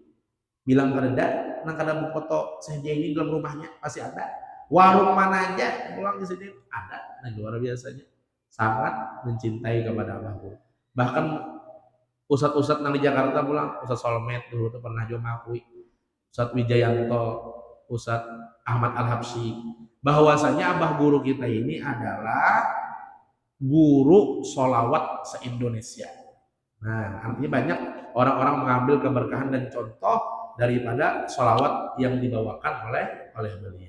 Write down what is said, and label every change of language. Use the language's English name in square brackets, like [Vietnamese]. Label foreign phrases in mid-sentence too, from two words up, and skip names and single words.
[Banjar] Bilang kereda nang kada foto Syekh Jaini dalam rumahnya pasti ada. Warung mana aja pulang di sini ada. Nah luar biasanya sangat mencintai kepada abah guru. [Indonesian] Bahkan ustad-ustad nang di Jakarta pulang, Ustad Solmed dulu tuh pernah juga mengakui, Ustad Wijayanto, Ustad Ahmad Al-Habsyi, bahwasanya abah guru kita ini adalah guru sholawat se-Indonesia. Nah artinya banyak orang-orang mengambil keberkahan dan contoh daripada sholawat yang dibawakan oleh beliau.